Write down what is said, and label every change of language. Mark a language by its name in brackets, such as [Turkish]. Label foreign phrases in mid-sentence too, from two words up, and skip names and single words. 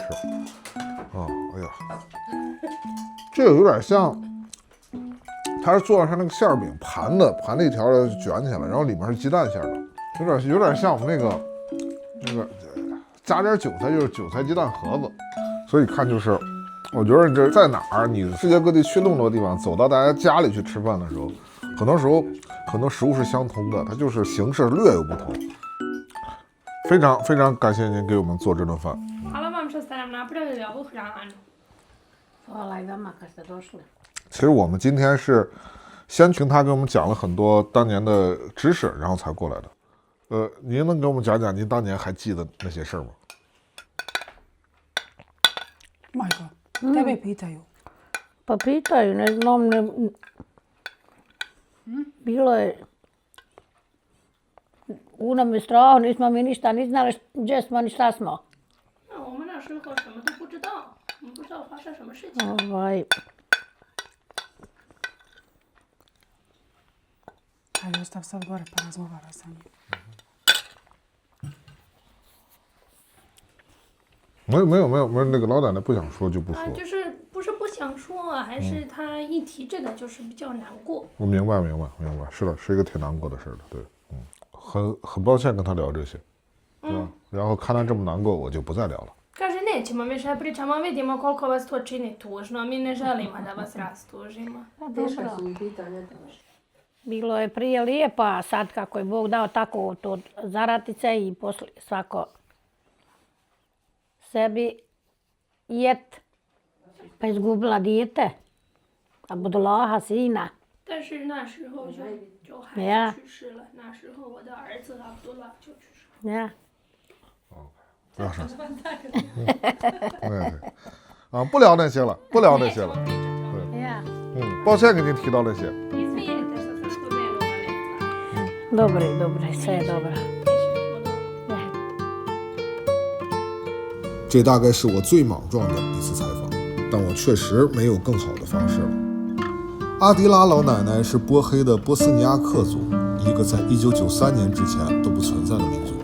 [Chinese] 啊，哎呀，这个有点像，它是做的像那个馅饼盘的一条的卷起来，然后里面是鸡蛋馅的，有点像我们那个加点韭菜，就是韭菜鸡蛋盒子。所以看就是，我觉得你这在哪儿，你世界各地去那么多地方，走到大家家里去吃饭的时候，很多时候很多食物是相通的，它就是形式略有不同。非常非常感谢您给我们做这顿饭。 [Bosnian] Hvala vam što ste nam napravili ovu hranu. Hvala i vama kad ste došli. [Chinese] 其实我们今天是先听他给我们讲了很多当年的知识，然后才过来的。您能给我们讲讲您当年还记得那些事儿吗？ [Bosnian] Majko, tebe pitaju. Pa pitaju, ne znam, bilo je u nam je straho, nismo mi ništa ni znali gdje smo ni šta smo. [Chinese] 那我们那时候什么都不知道，我们不知道发生什么事情。 [Bosnian] Ajde, ostav sad gore pa razgovara sa njim. [Chinese] 没有，那个老奶奶不想说就不说。就是不是不想说啊，还是他一提这个就是比较难过。我明白，是的，是一个挺难过的事儿的，对，很抱歉跟他聊这些，对吧？然后看他这么难过，我就不再聊了。 [Bosnian] Kaže, nećemo više pričamo, vidimo koliko vas to čini tužno, mi ne želimo da vas rastužimo. Bilo je prije lijepo, a sad kako je Bog dao tako to zaratice i poslije svako sebi jet, pa izgubila dijete, Abdullaha sina. [Chinese] 但是那时候就孩子去世了，那时候我的儿子阿卜杜拉就去世了。 [Bosnian] Ja. [Chinese] 不要生气。对，啊，不聊那些了。对， [Bosnian] Ja. [Chinese] 抱歉给您提到那些。 [Bosnian] Izvinite što sam spomenula neke stvari. Dobro, sve je dobro. [Chinese] 这大概是我最莽撞的一次采访，但我确实没有更好的方式了。阿迪拉老奶奶是波黑的波斯尼亚克族，一个在1993年之前都不存在的民族。